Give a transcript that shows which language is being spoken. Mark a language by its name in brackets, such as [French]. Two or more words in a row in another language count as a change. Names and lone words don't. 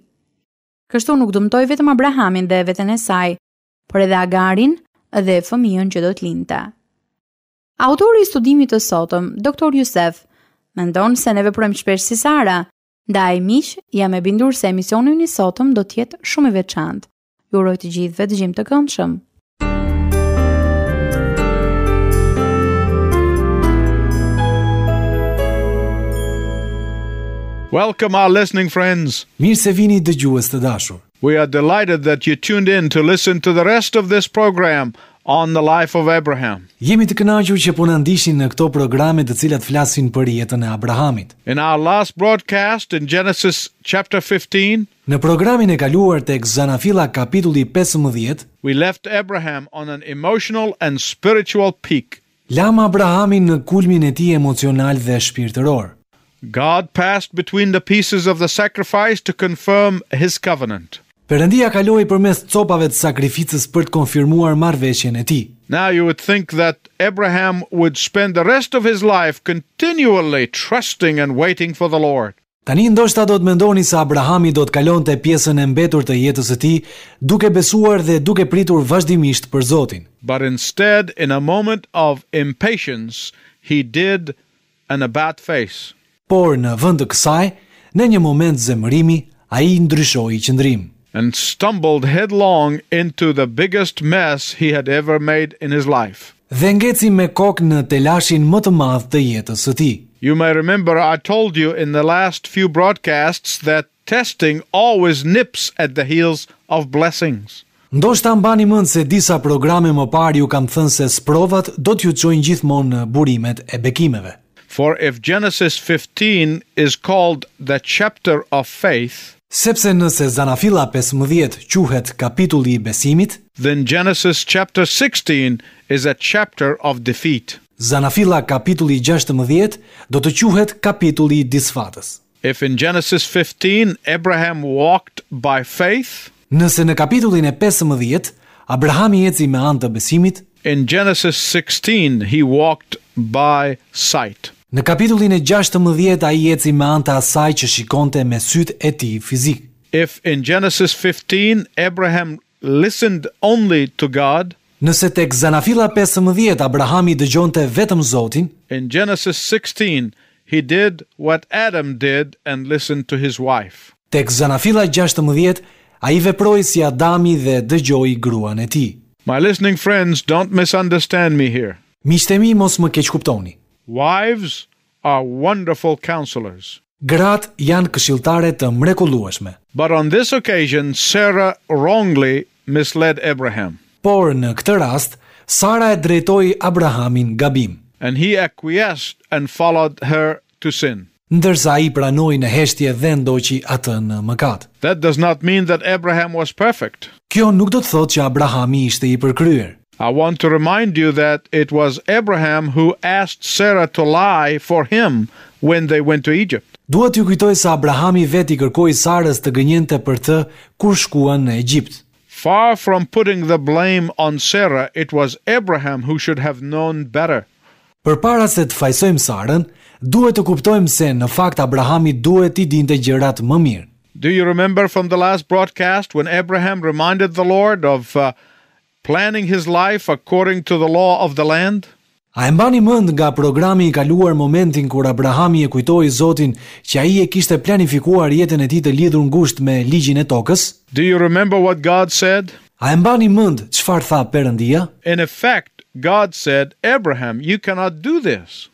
[Albanian] Kështu nuk dëmtoi vetëm Abrahamin dhe veten e saj, por edhe Agarin dhe fëmijën që do të lindte. Autori i studimit të sotëm, Dr. Youssef, mendon se ne veprojmë shpesh si Sara, ndaj miq, jam e bindur se emisioni i sotëm do të jetë shumë i veçantë. Ju uroj të gjithëve dëgjim të këndshëm. [English] Welcome our listening friends. [Albanian] Mirë se vini dëgjues të dashur. [English] We are delighted that you tuned in to listen to the rest of this program on the life of Abraham. [Albanian] Jemi të kënaqur që po na ndiqni në këto programe të cilat flasin për jetën e Abrahamit. [English] In our last broadcast in Genesis chapter 15, [Albanian] Në programin e kaluar tek Zanafilla kapitulli 15, [English] we left Abraham on an emotional and spiritual peak. [Albanian] lam Abrahamin në kulmin e tij emocional dhe shpirtëror. [English] God passed between the pieces of the sacrifice to confirm his covenant. [Albanian] Perëndia kaloi përmes copave të sakrificës për të konfirmuar marrëveshjen e tij. [English] Now you would think that Abraham would spend the rest of his life continually trusting and waiting for the Lord. [Albanian] Tani ndoshta do të mendoni se Abrahami do të kalonte pjesën e mbetur të jetës së tij duke besuar dhe duke pritur vazhdimisht për Zotin. [English] But instead, in a moment of impatience, he did an about face. [Albanian] Por në vend të kësaj, në një moment zemërimi, ai ndryshoi qëndrim. [English] And stumbled headlong into the biggest mess he had ever made in his life. [Albanian] Dhe ngeci me kokë në telashin më të madh të jetës së tij. [English] You may remember I told you in the last few broadcasts that testing always nips at the heels of blessings. [Albanian] Ndoshta mbani mend se disa programe më parë ju kam thënë se sprovat do t'ju çojnë gjithmonë në burimet e bekimeve. [English] For if Genesis 15 is called the chapter of faith, [Albanian] Sepse nëse Zanafilla 15 quhet kapitulli I besimit, [English] then Genesis chapter 16 is a chapter of defeat. [Albanian] Zanafilla kapitulli 16 do të quhet kapitulli I disfatës. [English] If in Genesis 15 Abraham walked by faith, [Albanian] Nëse në kapitullin e 15 Abrahami eci me anë të besimit, [English] in Genesis 16 he walked by sight. [Albanian] në kapitullin e 16 ai eci me anë të asaj që shikonte me sytë e tij fizik. [English] If in Genesis 15 Abraham listened only to God, [Albanian] Nëse tek Zanafilla 15 Abrahami dëgjonte vetëm Zotin, [English] in Genesis 16 he did what Adam did and listened to his wife. [Albanian] tek Zanafilla 16 ai veproi si Adami dhe dëgjoi gruan e tij. [English] My listening friends, don't misunderstand me here. [Albanian] Miqtë mi, mos më keq kuptoni. [English] Wives are wonderful counselors. [Albanian] Gratë janë këshilltare të mrekullueshme, [English] But on this occasion, Sarah wrongly misled Abraham, [Albanian] por në këtë rast Sara e drejtoi Abrahamin gabim, [English] and he acquiesced and followed her to sin. [Albanian] ndërsa ai pranoi në heshtje dhe ndoqi atë në mëkat. [English] That does not mean that Abraham was perfect. [Albanian] Kjo nuk do të thotë që Abrahami ishte I përkryer. [English] I want to remind you that it was Abraham who asked Sarah to lie for him when they went to Egypt. [Albanian] Duhet t'ju kujtoj se Abrahami vetë I kërkoi Sarës të gënjente për të kur shkuan në Egjipt. [English] Far from putting the blame on Sarah, it was Abraham who should have known better. [Albanian] Përpara se të fajsojmë Sarën, duhet të kuptojmë se në fakt Abrahami duhet I dinte gjërat më mirë. [English] Do you remember from the last broadcast when Abraham reminded the Lord of planning his life according to the law of the land? [Albanian] A e mbani mend nga programi I kaluar momentin kur Abrahami e kujtoi Zotin që ai e kishte planifikuar jetën e tij të lidhur ngushtë me ligjin e tokës? [English] Do you remember what God said? [Albanian] A e mbani mend çfarë tha Perëndia? [English] In effect, God said, Abraham, you cannot do this.